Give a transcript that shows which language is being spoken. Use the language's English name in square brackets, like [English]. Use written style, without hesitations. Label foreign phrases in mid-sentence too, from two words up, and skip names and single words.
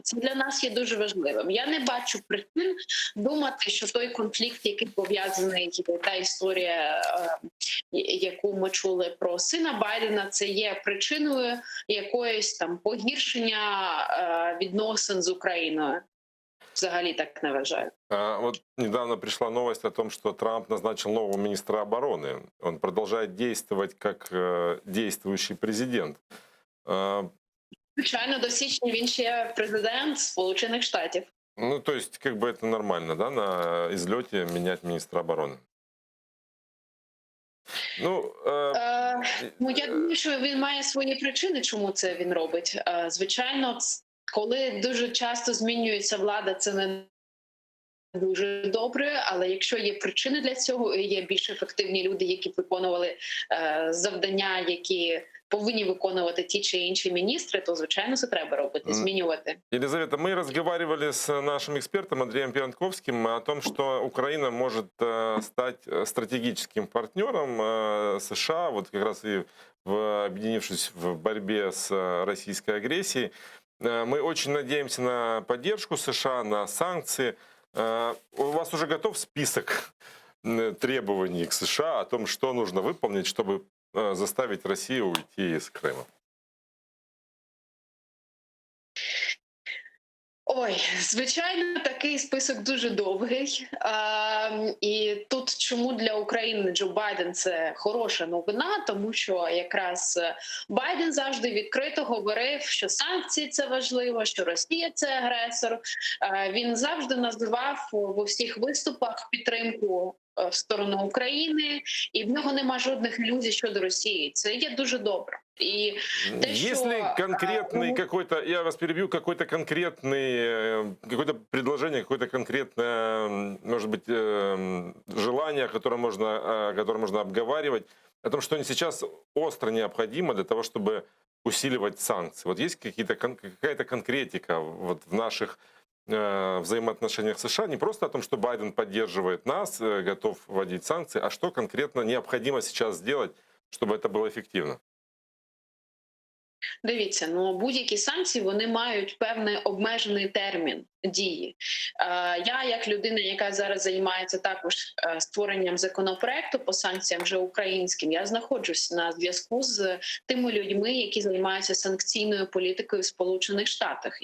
[Ukrainian] Це для нас є дуже важливим. Я не бачу причин думати, що той конфлікт, який пов'язаний, та історія, яку ми чули про сина Байдена, це є причиною якоїсь там погіршення відносин з Україною. Взагалі так не вважаю. [Russian] Вот недавно пришла новость о том, что Трамп назначил нового министра обороны. Он продолжает действовать как действующий президент. [Ukrainian] Звичайно, до січня він ще президент Сполучених Штатів. Ну, [Russian] то есть, как бы это нормально, да, на излете менять министра обороны? Ну, [Ukrainian] Ну, я думаю, що він має свої причини, чому це він робить. Звичайно, коли дуже часто змінюється влада, це не дуже добре, але якщо є причини для цього, є більш ефективні люди, які виконували завдання, які повинні виконувати ті чи інші міністри, то, звичайно, це треба робити, змінювати. [Russian] Елизавета, мы разговаривали с нашим экспертом Андреем Пианковским о том, что Украина может стать стратегическим партнером США, вот как раз и объединившись в борьбе с российской агрессией. Мы очень надеемся на поддержку США, на санкции. У вас уже готов список требований к США о том, что нужно выполнить, чтобы заставить Россию уйти из Крыма? [Ukrainian] Ой, звичайно, такий список дуже довгий. І тут чому для України Джо Байден це хороша новина, тому що якраз Байден завжди відкрито говорив, що санкції – це важливо, що Росія – це агресор. Він завжди називав у всіх виступах підтримку в сторону України, і в нього нема жодних ілюзій щодо Росії. Це є дуже добре. [Russian] И если конкретный какой-то, я вас перебью, какое-то предложение, какое-то конкретное, может быть, желание, которое можно обговаривать, о том, что они сейчас остро необходимо для того, чтобы усиливать санкции. Вот есть какая-то конкретика вот в наших взаимоотношениях с США, не просто о том, что Байден поддерживает нас, готов вводить санкции, а что конкретно необходимо сейчас сделать, чтобы это было эффективно? [Ukrainian] Дивіться, ну будь-які санкції, вони мають певний обмежений термін дії. Я, як людина, яка зараз займається також створенням законопроекту по санкціям вже українським, я знаходжусь на зв'язку з тими людьми, які займаються санкційною політикою в Сполучених Штатах.